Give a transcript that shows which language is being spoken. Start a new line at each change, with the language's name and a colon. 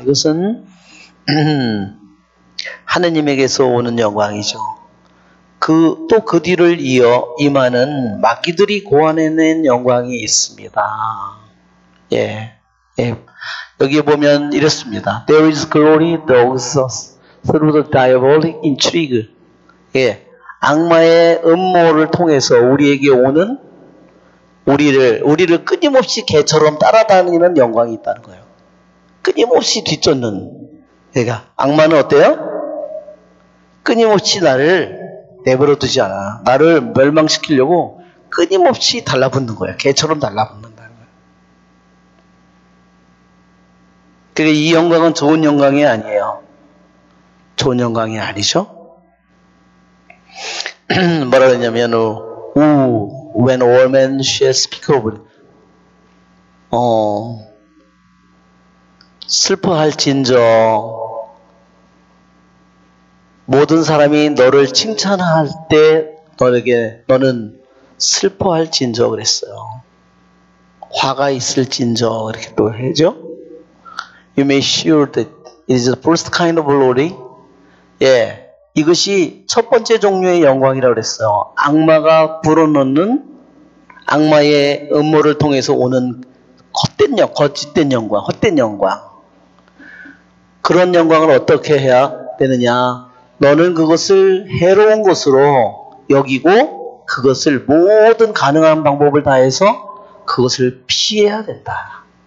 Korean: 이것은 하느님에게서 오는 영광이죠. 또 그 뒤를 이어 임하는 마귀들이 고안해낸 영광이 있습니다. 예. 여기에 보면 이렇습니다.
English: There is glory through the diabolic intrigue.
Korean: 예. 악마의 음모를 통해서 우리에게 오는 우리를 끊임없이 개처럼 따라다니는 영광이 있다는 거예요. 끊임없이 뒤쫓는. 그러니까 악마는 어때요? 끊임없이 나를 내버려 두지 않아. 나를 멸망시키려고 끊임없이 달라붙는 거예요. 개처럼 달라붙는다는 거예요. 그러니까 이 영광은 좋은 영광이 아니에요. 좋은 영광이 아니죠. 뭐라 그러냐면
English: when all men shall speak of it.
Korean: 슬퍼할진저 모든 사람이 너를 칭찬할 때 너는 슬퍼할진저 그랬어요. 화가 있을진저 이렇게 또 해죠.
English: You may sure that it is the first kind of glory.
Korean: 예, 이것이 첫 번째 종류의 영광이라고 그랬어요. 악마가 불어넣는 악마의 음모를 통해서 오는 거짓된 영광, 헛된 영광. 그런 영광을 어떻게 해야 되느냐? 너는 그것을 해로운 것으로 여기고 그것을 모든 가능한 방법을 다해서 그것을 피해야 된다.